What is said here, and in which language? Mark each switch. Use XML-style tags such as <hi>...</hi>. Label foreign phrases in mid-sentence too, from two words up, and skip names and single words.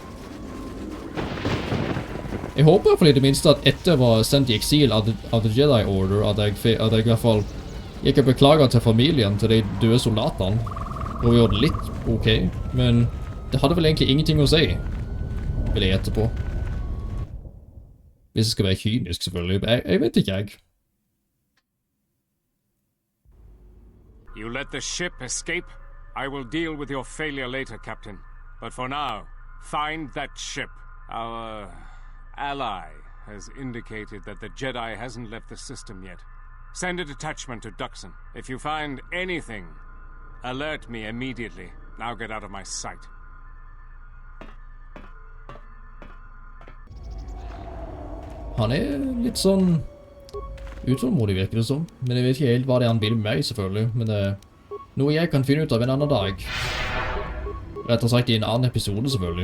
<no>Jeg håper i hvert fall i det minste at etter jeg var sendt i eksil av The Jedi Order, at jeg i hvert fall gikk og beklaget til familien, til de døde soldatene, og gjorde det litt ok, men det hadde vel egentlig ingenting å si, vil jeg gjette på. Hvis det skal være kynisk, selvfølgelig. Jeg vet ikke, jeg.</no> <en>You let the ship escape? I will deal with your failure later, Captain. But for now, find that ship. Our ally has indicated that the Jedi hasn't left the system yet. Send a detachment to Dxun. If you find anything, alert me immediately. Now get out of my sight.</en> <no>Han er litt sånn utålmodig, virker det som. Men jeg vet ikke helt hva det er han vil med meg, selvfølgelig. Men det er noe jeg kan finne ut av en annen dag. Rett og slett i en annen episode, selvfølgelig.</no>